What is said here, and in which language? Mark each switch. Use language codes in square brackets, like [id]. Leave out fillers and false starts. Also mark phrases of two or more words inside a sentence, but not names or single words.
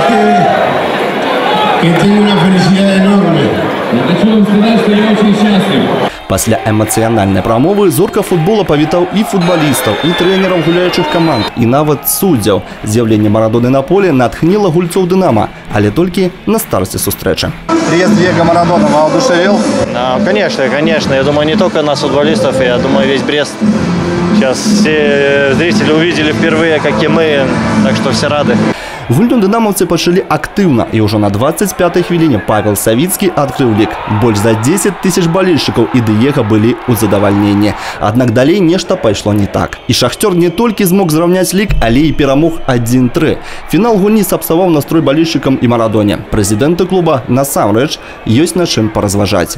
[be] Пасля эмацыянальнай прамовы зорка футбола павітаў і футбалістаў, і трэнераў гуляючых каманд, і нават суддзяў. З'яўленне Марадоны на поле натхніла гульцоў «Дынамо», але толькі на старце сустрэчы. [ru] Приезд Диего Марадона воодушевил? Конечно. Я думаю, не только нас, футболистов, я думаю, весь Брест. Сейчас все зрители увидели впервые, как и мы, так что все рады. [be] Гульню дынамаўцы пачалі актыўна, і ўжо на 25-й хвіліне Павел Савіцкі адкрыў лік. Больш за 10 000 балельшчыкаў і Диего былі ў задавальненні. Аднак далей нешта пайшло не так. І Шахтёр не толькі змог зраўняць лік, але і перамог 1-3. Фінал гульні сапсаваў настрой балельшчыкам і Марадоне. Прэзідэнты клуба насамрэч ёсць на чым паразважаць.